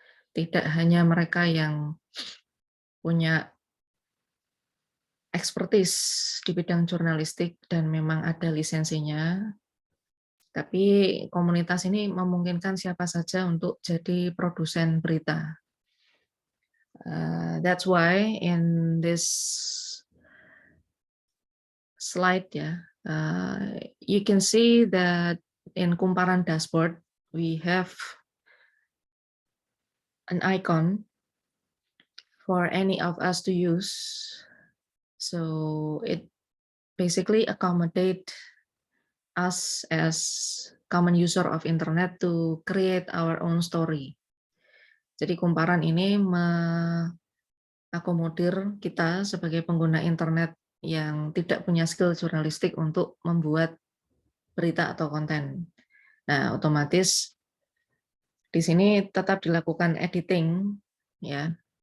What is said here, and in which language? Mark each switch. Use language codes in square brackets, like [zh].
[id] Tidak hanya mereka yang punya ekspertis di bidang jurnalistik dan memang ada lisensinya, tapi komunitas ini memungkinkan siapa saja untuk jadi produsen berita. [en] That's why in this slide ya, you can see that in Kumparan dashboard we have an icon for any of us to use. So it basically accommodate us as common user of internet to create our own story. [id] Jadi Kumparan ini mengakomodir kita sebagai pengguna internet yang tidak punya skill jurnalistik untuk membuat berita atau konten. Nah, otomatis di sini tetap dilakukan editing, ya.